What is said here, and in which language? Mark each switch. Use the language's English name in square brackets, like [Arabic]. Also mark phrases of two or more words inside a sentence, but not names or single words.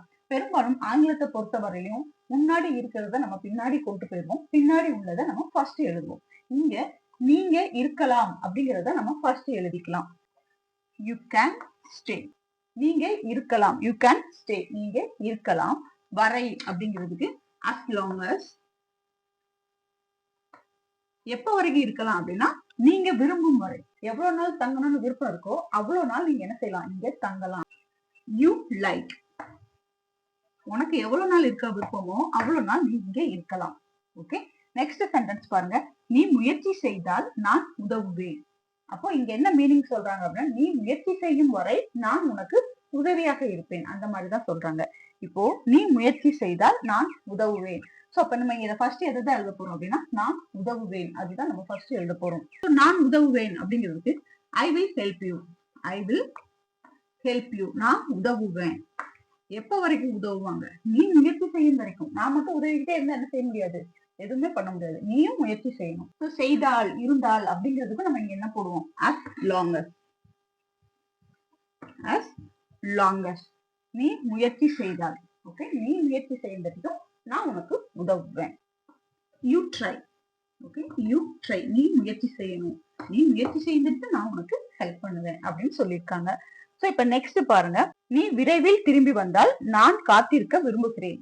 [Tamil] பெரும்பாலும் ஆங்கிலத்தை பொறுத்தவரையிலும் முன்னாடி இருக்கிறத நம்ம பின்னாடி கொண்டு போயிருவோம், பின்னாடி உள்ளதை நம்ம ஃபர்ஸ்ட் எழுதுவோம். இங்க நீங்க இருக்கலாம் அப்படிங்கிறத நம்ம ஃபர்ஸ்ட் எழுதிக்கலாம். [English] you can stay. [Tamil] நீங்க இருக்கலாம், [English] you can stay, [Tamil] நீங்க இருக்கலாம். வரை அப்படிங்கிறதுக்கு [English] as long as. [Tamil] எப்ப வரைக்கும் இருக்கலாம் அப்படின்னா நீங்க விரும்பும் வரை. எவ்வளவு நாள் தங்கணும்னு விருப்பம் இருக்கோ அவ்வளவு நாள் நீங்க என்ன செய்யலாம், இங்க தங்கலாம். [English] you like. [Tamil] உனக்கு எவ்வளவு நாள் இருக்க விருப்பமோ அவ்வளவு நாள் நீ இங்க இருக்கலாம். ஓகே, [English] next sentence [Tamil] பாருங்க, நீ முயற்சி செய்தால் நான் உதவுவேன். அப்போ இங்க என்ன மீனிங் சொல்றாங்க அப்படின்னா நீ முயற்சி செய்யும் வரை நான் உனக்கு உதவியாக இருப்பேன், அந்த மாதிரிதான் சொல்றாங்க. இப்போ நீ முயற்சி செய்தால் நான் உதவுவேன். சோ அப்ப நம்ம இதை ஃபர்ஸ்ட் எதுதான் எழுத போறோம் அப்படின்னா நான் உதவுவேன், அதுதான் நம்ம ஃபர்ஸ்ட் எழுத போறோம். நான் உதவுவேன் அப்படிங்கிறதுக்கு [English] I will help you. I will help you, [Tamil] நான் உதவுவேன். எப்ப வரைக்கும் உதவுவாங்க, நீ முயற்சி செய்யும் வரைக்கும். நான் மட்டும் உதவிக்கிட்டே இருந்தா என்ன செய்ய முடியாது, எதுவுமே பண்ண முடியாது, நீயும் முயற்சி செய்யணும். செய்தால் இருந்தால் அப்படிங்கிறதுக்கு நம்ம இங்க என்ன போடுவோம், [English] as long as. as long as [Tamil] நீ முயற்சி செய்தால். ஓகே, நீ முயற்சி செய்யறதுக்கும் நான் உனக்கு உதவுவேன். [English] you try. [Tamil] ஓகே, [English] you try, [Tamil] நீ முயற்சி செய்யணும், நீ முயற்சி செய்யறதுக்கு நான் உனக்கு ஹெல்ப் பண்ணுவேன் அப்படின்னு சொல்லியிருக்காங்க. சோ இப்ப நெக்ஸ்ட் பாருங்க, நீ விரைவில் திரும்பி வந்தால் நான் காத்திருக்க விரும்புகிறேன்.